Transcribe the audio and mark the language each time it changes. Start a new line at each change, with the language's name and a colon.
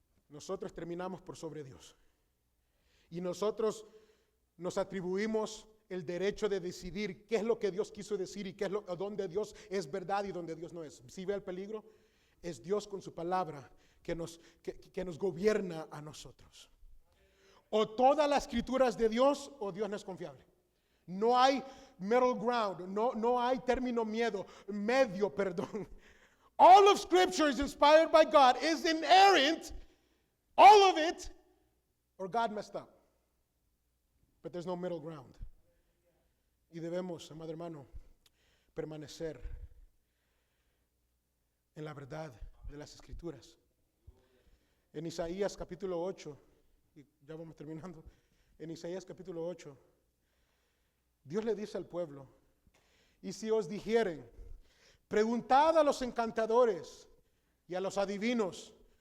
Spanish: nosotros terminamos por sobre Dios. Y nosotros nos atribuimos el derecho de decidir qué es lo que Dios quiso decir y dónde Dios es verdad y dónde Dios no es. ¿Sí ve el peligro? Es Dios con su palabra que nos gobierna a nosotros. O toda la escritura es de Dios o Dios no es confiable. No hay
English: middle ground,
Spanish: no hay término medio.
English: All of Scripture is inspired by God, is inerrant, all of it, or God messed up. But there's no middle ground.
Spanish: Y debemos, amado hermano, permanecer en la verdad de las Escrituras. En Isaías capítulo 8, y ya vamos terminando, en Isaías capítulo 8, Dios le dice al pueblo, y si os dijeren, preguntad a los encantadores y a los adivinos.